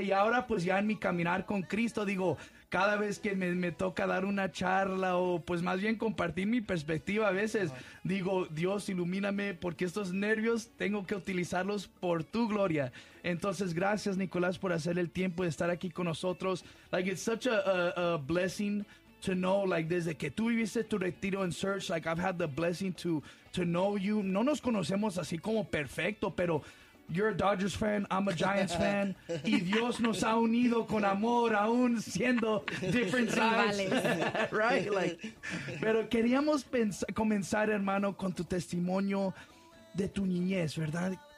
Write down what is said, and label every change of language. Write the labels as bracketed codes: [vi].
[es] Y ahora, pues ya en mi caminar con Cristo, digo, cada vez que me toca dar una charla o pues más bien compartir mi perspectiva a veces, digo, Dios, ilumíname, porque estos nervios tengo que utilizarlos por tu gloria. Entonces, gracias, Nicolás, por hacer el tiempo de estar aquí con nosotros. [en] Like, it's such a blessing to know, like, [es] desde que tú viviste tu retiro en Search, [en] like, I've had the blessing to know you. [es] No nos conocemos así como perfecto, pero [en] you're a Dodgers fan, I'm a Giants fan, [es] y Dios nos ha unido con amor, aún siendo [en] different sides. Right? [es] Like, pero queríamos comenzar, hermano, con tu testimonio de tu niñez, ¿verdad?